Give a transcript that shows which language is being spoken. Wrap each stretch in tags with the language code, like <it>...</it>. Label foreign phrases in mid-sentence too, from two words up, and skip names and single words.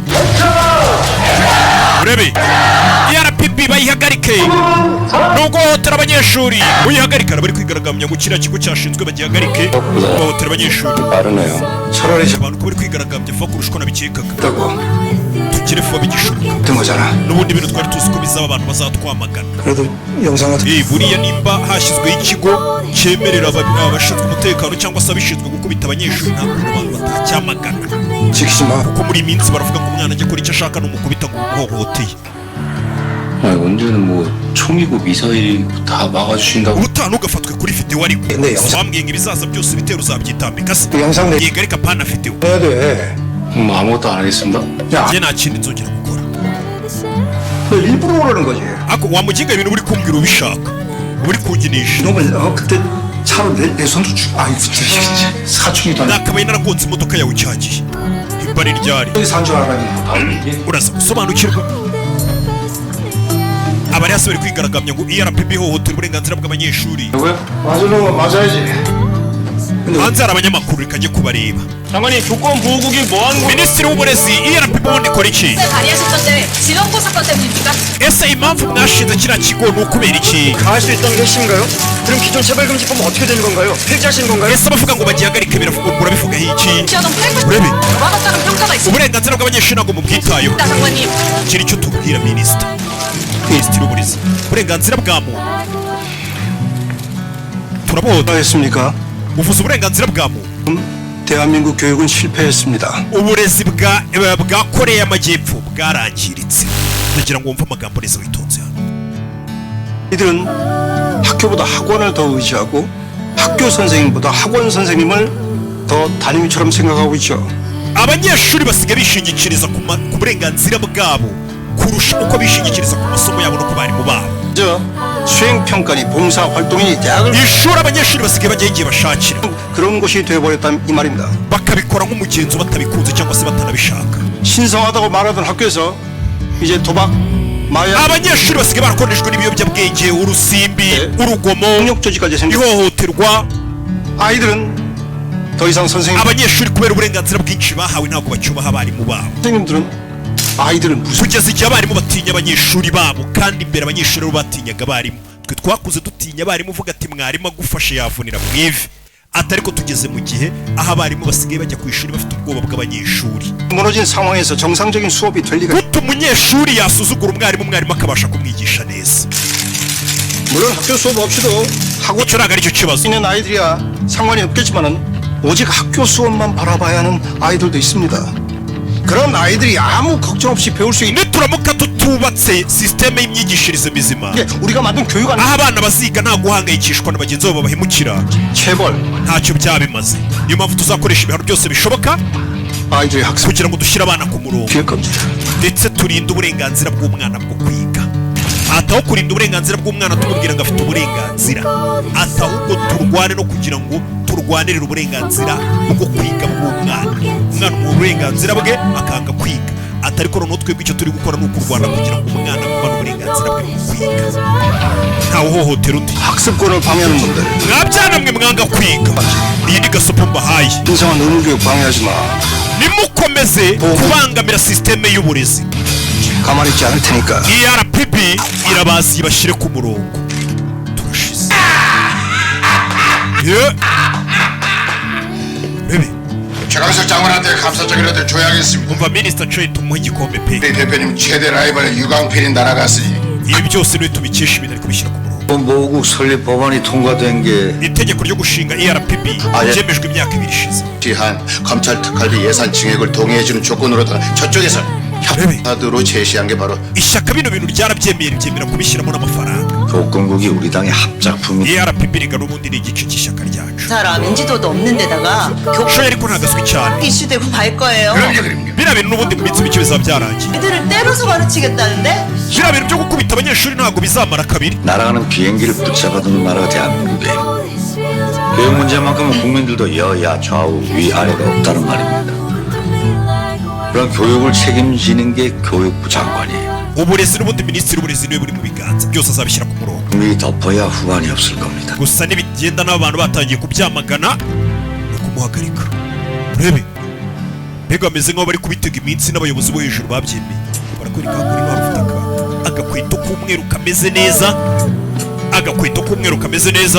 <rw>Urebe ERPB bayihagarike nubwo hohotera abanyeshuri uyihagarika bari kwigaragambya ngo kiriya kigo cyashinzwe bagihagarike hohotera abanyeshuri.</rw> <ko>차라리</ko> <rw>Abantu ko bari kwigaragambya vuba kurusha uko nabikekaga.</rw> <ko>잡다고</ko> <rw>Tugire vuba bigishoboka.</rw> <ko>된 거잖아.</ko> <rw>N'ubundi bintu twari tuzi ko bizaba abantu bazatwamagana.</rw> <ko>그래도 영상은</ko> <rw>Buriya nimba hashyizweho ikigo cyemerera abashinzwe umutekano cyangwa se abishinzwe gukubita abanyeshuri nta kuntu abantu batacyamagana.</rw> <ko>지키지 마.</ko> <rw>Kuko muri iyi minsi baravuga ngo umwana ajya akora icyo ashaka n'umukubita ngo umuhohoteye.</rw> <ko>아니 언제는 뭐 총이고 미사일이고 다 막아주신다고.</ko> <rw>Ubutaha ntugafatwe kuri video ariko.</rw> <ko>네, 영상.</ko> <rw>Wambwiye ngo ibizaza byose bitero uzabyitambika se.</rw> <ko>영상 내</ko> <rw>Yego ariko apana video.</rw> <ko>해야 돼. 뭐 아무것도 안 하겠습니다. 야,</ko> <rw>Njye nta kindi nzongera gukora.</rw> <ko>너 일부러 그러는 거지.</ko> <rw>Ako wamuginga ibintu uri kumbwira ubishaka. Uri kunginisha.</rw> <ko>놈을 그때 차로 내 손도 아이 진짜 사춘기도 아니고</ko> <rw>Nakabaye naragonze imodoka yawe cyagiye. Ibari ryari.</rw> <ko>여기 산 줄 알았니?</ko> <rw>Uraza gusobanukirwa. Abari hasi bari kwigaragambya ngo ERPB hohotera uburenganzira bw'abanyeshuri.</rw> <ko>뭐야? 맞을 놈은 맞아야지. 근데</ko> <rw>Hanze hari abanyamakuru rikajya kubareba.</rw> <ko>장관님 교권 보호국이 뭐 하는 거예요?</ko> <rw>Minisitiri w'uburezi ERPB ubundi ikora iki?</rw> <ko>발의하셨던데 지원고 사건 때문입니까?</ko> <rw>Ese impamvu mwashinze kiriya kigo ni ukubera iki?</rw> <ko>강할 수 있다는 게 핵심인가요? 그럼 기존 체벌금지법은 어떻게 되는 건가요? 폐지하시는 건가요?</ko> <rw>Ese abavuga ngo bagihagarike murabivugaho iki?</rw> <ko>시아동</ko> <rw>Urebe</rw> <ko>8,000만 원짜리 평가가 있습니다.</ko> <rw>uburenganzira bw'abanyeshuri ntabwo mubwitayeho.</rw> <ko>장관님</ko> <rw>Kiri icyo tubwira Minisitiri w'uburezi. Uburenganzira bwa muntu turabohoza.</rw> <ko>했습니까?</ko> <rw>Uvuze uburenganzira bwa muntu.</rw> <ko>대한민국 교육은 실패했습니다.</ko> <rw>Uburezi bwa Koreya y'Amajyepfo bwarangiritse. Ndagira ngo wumve amagambo neza witonze hano.</rw> <ko>이들은 학교보다 학원을 더 의지하고 학교 선생님보다 학원 선생님을 더 담임처럼 생각하고 있죠.</ko> <rw>Abanyeshuri basigaye bishingikiriza ku burenganzira bwabo kurusha uko bishingikiriza ku masomo yabo no ku barimu babo.</rw> <ko>저 수행평가리 봉사활동이 대학을</ko> <rw>Ishuri abanyeshuri basigaye bajyaho igihe bashakira</rw> <ko>그런 곳이 되어버렸다는 이 말입니다.</ko> <rw>bakabikora nk'umugenzo batabikunze cyangwa se batanabishaka.</rw> <ko>신성하다고 말하던 학교에서 이제 도박, 마약,</ko> <rw>Abanyeshuri basigaye barakoreshwa n'ibiyobyabwenge, urusimbi, urugomo,</rw> <ko>폭력조직까지 생겨.</ko> <rw>ihohoterwa.</rw> <ko>아이들은 더 이상</ko> <rw>Abanyeshuri kubera uburenganzira bwinshi bahawe ntabwo bacyubaha abarimu babo.</rw> <ko>선생님들은 아이들은 무슨</ko> <rw>Kugeza igihe abarimu batinya abanyeshuri babo kandi imbere abanyeshuri bo batinyaga abarimu. Twe twakuze dutinya abarimu uvuga ati mwarimu agufashe yavunira mu ivi. Atari ko tugeze mu gihe aho abarimu basigaye bajya ku ishuri bafite ubwoba bw'abanyeshuri.</rw> <ko>무너진 상황에서 정상적인 수업이 될 리가.</ko> <rw>Gute umunyeshuri yasuzugura umwarimu akabasha kumwigisha neza?</rw> <ko>물론 학교 수업 없이도 하고</ko> <rw>Icyo ntabwo aricyo kibazo.</rw> <ko>있는 아이들이야 상관이 없겠지만은 오직 학교 수업만 바라봐야 하는 아이들도 있습니다. 그런 아이들이 아무 걱정 없이 배울 수 있는</ko> <rw>Nituramuka tutubatse sisiteme y'imyigishirize mizima,</rw> <ko>게 우리가 만든 교육 안</ko> <rw>aho abana baziga nta guhangayikishwa na bagenzi babo bahemukira,</rw> <ko>체벌</ko> <rw>ntacyo byaba bimaze. Niyo mpamvu tuzakoresha ibihano byose bishoboka</rw> <ko>아이들의 학습</ko> <rw>kugira ngo dushyire abana ku murongo</rw> <ko>기획 겁니다.</ko> <rw>ndetse turinde uburenganzira bw'umwana bwo kwiga. Ataho kurinda uburenganzira bw'umwana tumubwira ngo afite uburenganzira, atahubwo turwane no kugira ngo turwanirire uburenganzira bwo kwiga bw'umwana. Umwana mu burenganzira bwe akanga kwiga, atari ko noneho twebwe icyo turi gukora ni ukurwana kugira ngo umwana abone uburenganzira bwe bwo kwiga. Ntawe uhohotera undi.</rw> <ko>학습권을 방해하는 놈들</ko> <rw>Mwabyana mwe mwanga kwiga, iyi ni gasopo mbahaye.</rw> <ko>신성한 의무교육 방해하지 마.</ko> <rw>Nimukomeze kubangamira sisiteme y'uburezi,</rw> <ko>가만히 있지 않을 테니까.</ko> <rw>ERPB irabazi ibashyire ku murongo. Turashize. Bebe,</rw> <ko>최강석 장관한테 감사장이라도 줘야겠습니다.</ko> <rw>umva Minisita Choi tumuhe igikombe pe.</rw> <ko>우리 대표님 최대 라이벌 유광필이 날아갔으니</ko> <rw>Ibi byose niwe tubikesha ibintu ari kubishyira ku murongo.</rw> <ko>모국 설립 법안이 통과된 게</ko> <rw>이tegeko ryo gushinga ERPB ryemejwe imyaka 2 ishize.</rw> <ko>시한 검찰 특활비 예산 증액을 동의해주는 조건으로 저쪽에서 협파드로 제시한 게 바로</ko> <rw>ishyaka bino bintu ryarabyemeye ryemera kubishyiramo n'amafaranga.</rw> <ko>조건국이 우리 당의 합작품이</ko> <rw>ERPB가 n'ubundi ni igice cy'ishyaka ryacu.</rw> <ko>사람 인지도도 없는 데다가</ko> <rw>shoye ariko ntagaswi cyane.</rw> <ko>이슈되고 말 거예요.</ko> <rw>biriya bintu n'ubundi mu minsi mike bizaba byarangiye.</rw> <ko>애들을 때려서 가르치겠다는데?</ko> <rw>biriya bintu byo gukubita abanyeshuri ntabwo bizamara kabiri.</rw> <ko>날아가는 비행기를 붙잡아두는 나라가 대한민국이에요. 교육 문제만큼은 국민들도 여야 좌우 위아래가 없다는 말입니다. 그런 교육을 책임지는 게 교육부 장관이에요.</ko> <rw>uburezi n'ubundi minisitiri w'uburezi niwe buri mu biganza byose azabishyira ku murongo.</rw> <ko>국민이 덮어야 후환이 없을 겁니다.</ko> <rw>gusa nibigenda n'abantu batangiye kubyamagana no kumuhagarika. urebe mbega bameze nk'aho bari kubitega iminsi n'abayobozi bo hejuru babyemeye. barakwereka ko uri bafite agakweto k'umweru kameze neza, agakweto k'umweru kameze neza.</rw>